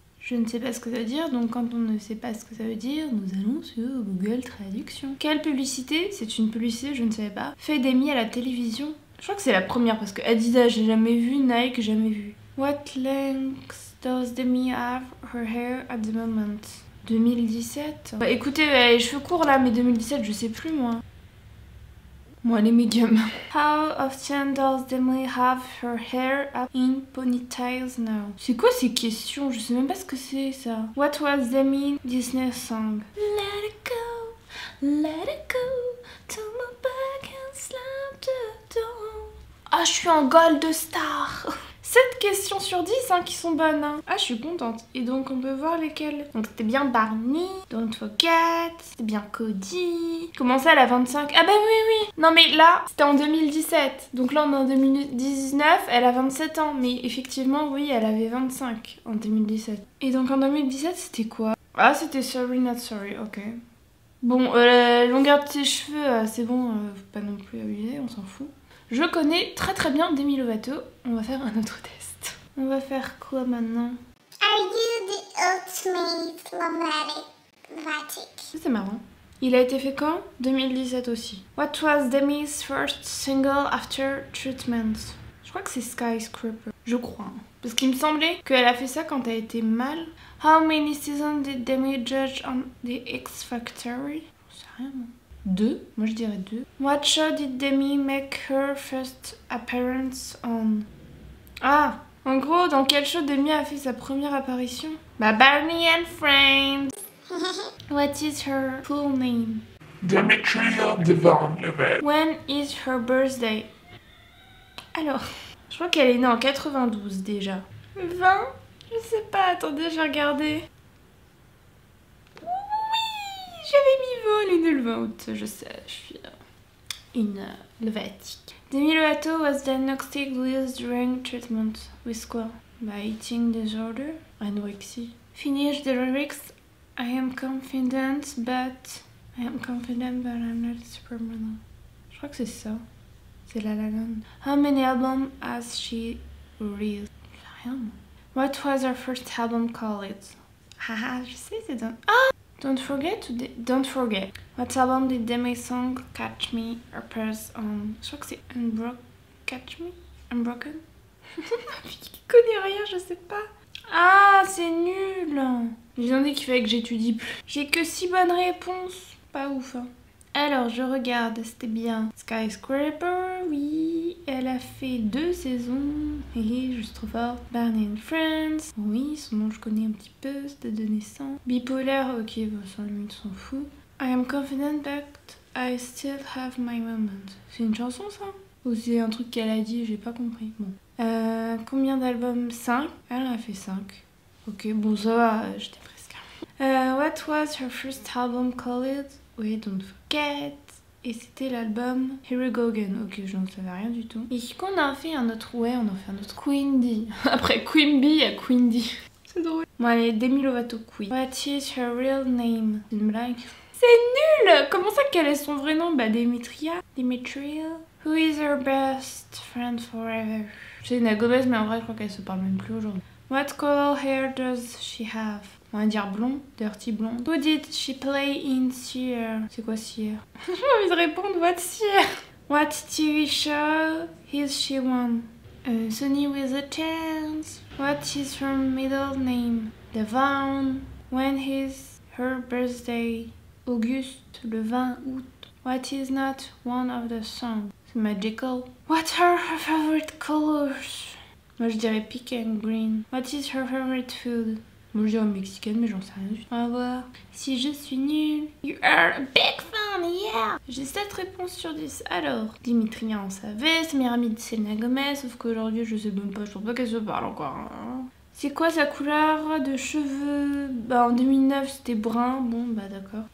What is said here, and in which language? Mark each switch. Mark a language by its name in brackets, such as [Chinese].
[French] Je ne sais pas ce que ça veut dire, donc quand on ne sait pas ce que ça veut dire, nous allons sur Google Traduction. Quelle publicité? C'est une publicité, je ne savais pas. Fait Demi à la télévision? Je crois que c'est la première parce que Adidas j'ai jamais vu, Nike jamais vu. [English] What length does Demi have her hair at the moment? [French] 2017. Bah écoutez, elle a les cheveux courts là, mais 2017 je sais plus moi. Moi les médiums. [English] How often does Demi have her hair up in ponytails now? [French] C'est quoi ces questions? Je sais même pas ce que c'est ça. [English] What was Demi Disney song? Let it go, to my back and slam the door. [French] Ah, je suis en gold star. 7 questions sur 10 hein, qui sont bonnes. Hein. Ah, je suis contente. Et donc, on peut voir lesquelles. Donc, c'était bien Barney, Don't Forget, c'était bien Cody. Comment ça, elle a 25? Ah bah oui. Non, mais là, c'était en 2017. Donc là, on est en 2019, elle a 27 ans. Mais effectivement, oui, elle avait 25 en 2017. Et donc, en 2017, c'était quoi? Ah, c'était Sorry Not Sorry, ok. Bon, la longueur de ses cheveux, c'est bon, faut pas non plus abuser, on s'en fout. Je connais très bien Demi Lovato. On va faire un autre test. On va faire quoi maintenant? [English] Are you the ultimate Lovatic? [French] C'est marrant. Il a été fait quand? 2017 aussi. [English] What was Demi's first single after treatment? [French] Je crois que c'est Skyscraper. Je crois. Parce qu'il me semblait qu'elle a fait ça quand elle était mal. [English] How many seasons did Demi judge on the X Factor? [French] rien moi. 2? Moi je dirais 2. [English] What show did Demi make her first appearance on? [French] Ah, en gros, dans quel show Demi a fait sa première apparition? [English] Bah Barney and Friends. What is her full name? Demetria Devon Levet. When is her birthday? [French] Alors, je crois qu'elle est née en 92 déjà. 20? Je sais pas, attendez, j'ai regardé. Oui, j'avais mis 20, elle est née le 20 août, je sais, je suis une Helvétique. [English] Demi Lovato was diagnosed with during treatment with quoi? By eating disorder, anorexie. Finish the lyrics. I am confident, but I'm not supermodel. [French] Je crois que c'est ça. [English] C'est La La Land. How many albums has she released? Rien. What was her first album called? Haha, [French] je sais, c'est dans... [English] Ah! Don't forget. What album did Demi song Catch Me appears on? [French] Je crois que c'est Catch Me? Unbroken? Qui connaît rien, je sais pas. Ah, c'est nul. J'ai demandé qu'il fallait que j'étudie plus. J'ai que 6 bonnes réponses. Pas ouf, hein. Alors, je regarde, c'était bien. Skyscraper, oui. Elle a fait 2 saisons. Et juste trop forte. Barney and Friends. Oui, son nom je connais un petit peu, c'était de naissance. Bipolar, ok, bon, ça lui s'en fout. [English] I am confident but I still have my moments. [French] C'est une chanson ça? Ou c'est un truc qu'elle a dit, j'ai pas compris. Bon. Combien d'albums? 5. Elle en a fait 5. Ok, bon ça va, j'étais presque. [English] What was her first album called? [French] Oui, Don't Forget. Et c'était l'album Here We Go Again. Ok, je n'en savais rien du tout. Et qu'on a fait un autre, ouais, on en fait un autre. Queen Bee. Après Queen Bee, il y a Queen Bee. C'est drôle. Bon allez, Demi Lovato Queen. [English] What is her real name? [French] C'est une blague. C'est nul! Comment ça, quel est son vrai nom? Bah Demetria. [English] Who is her best friend forever? [French] C'est Selena Gomez, mais en vrai, je crois qu'elle se parle même plus aujourd'hui. [English] What color hair does she have? [French] On va dire blond, [English] dirty blonde. Who did she play in Seer? [French] C'est quoi Seer? J'ai envie de répondre, [English] what Seer? What TV show is she on? Sunny with a Chance. What is her middle name? Devon. When is her birthday? Auguste, [French] le 20 août. [English] What is not one of the songs? C'est Magical. What are her favorite colors? [French] Moi je dirais [English] pink and green. What is her favorite food? [French] Moi je dirais mexicaine, mais j'en sais rien du tout. On va voir. Si je suis nulle. [English] You are a big fan, yeah! [French] J'ai 7 réponses sur 10. Alors, Dimitria on savait, c'est meilleure amie de Selena Gomez, sauf qu'aujourd'hui je sais même pas, je pense pas qu'elle se parle encore. Hein. C'est quoi sa couleur de cheveux? Bah en 2009 c'était brun, bon bah d'accord.